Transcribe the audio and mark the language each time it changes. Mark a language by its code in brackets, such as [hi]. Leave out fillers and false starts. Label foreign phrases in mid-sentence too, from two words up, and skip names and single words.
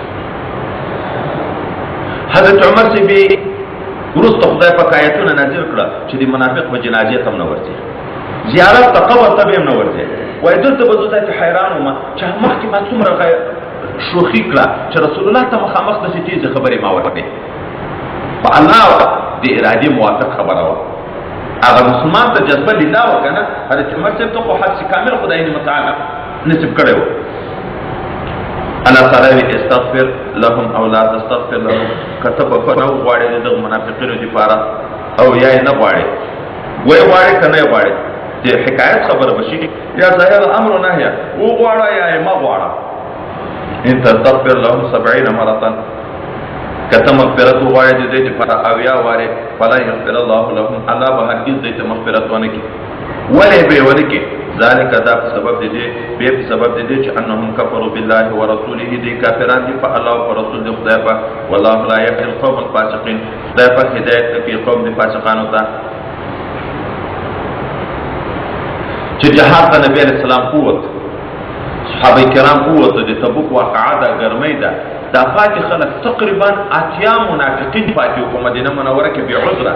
[ps] حضرت عمر صاحب وروسته خدای پاک آیتونه نازل کړه چې د منافق په جنازې ته هم نه ورځي، زیارت ته قبر ته به هم نه ورځي. وایي دلته به زه داسې حیران وم چې مخکې ما څومره شوخي کړه چې رسول الله ته مخامخ داسې تیزې خبرې ما وکړې. په الله د ارادې موافق خبره وه. هغه مسلمان ته جذبه لله وه که نه. حضرت عمر صاحب ته خو حدس کامل خدای متعالی نصب کړی و. [ar] الله تعالی وی استغفر لهم او لا تستغفر لهم، [ps] کته بخښنه وغواړې د دغه منافقینو دپاره او یا یې نه غواړې، ویې غواړې که نه یې غواړې، د حکایت خبره به شي یا ظاهر امر نهیه وغواړه یا یې مه غواړه. [ar] ان تستغفر لهم 70 مرة، [ps] کته مغفرت وغواړې د دوی دپاره 80 وارې [ar] فلا یغفر الله لهم، [ps] الله به هرګز دوی ته مغفرت ونه کړي. ولې به یې ونه کړي؟ ذلك دا په سبب د دې په سبب د دې چې [ar] انهم کفروا بالله ورسوله، [ps] دې کافران دي په الله او رسول د خدای په. [ar] والله لا يهدي القوم الفاسقين، [ps] خدای په هدایت کوي قوم د فاسقانو ته. چې جهاد ته نبی [ar] علیہ السلام [ps] قوت، صحابه کرام قوت، د تبوک واقعه ده، ګرمۍ ده، دا پاتې خلک تقریبا 80 منافقین پاتې وو په مدینه منوره کې بې عذره.